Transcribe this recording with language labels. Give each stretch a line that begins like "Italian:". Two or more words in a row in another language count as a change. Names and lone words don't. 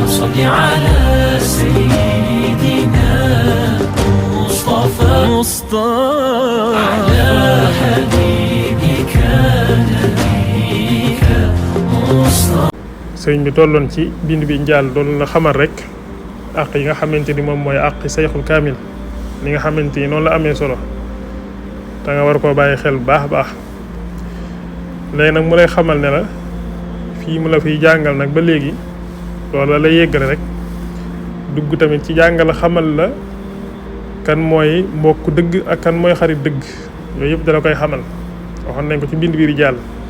Arabic: صل على سيدنا مصطفى على حبيبك نبيك مصطفى.
Wolof: sëriñ bi tolloon ci bind bi njaal doon la xamal rek àq yi nga xamante ni moom mooy àq sayxul kaamil li nga xamante ni noonu la amee solo te nga war koo bàyyi xel bu baax a baax. léegi nag mu lay xamal ne la fii mu la fiy jàngal nag ba léegi loolu la lay yëggale rek dugg tamit ci jàngal xamal la kan mooy mbokk dëgg ak kan mooy xarit dëgg yooyu yëpp dala koy xamal waxoon nañ ko ci mbind biir jàll.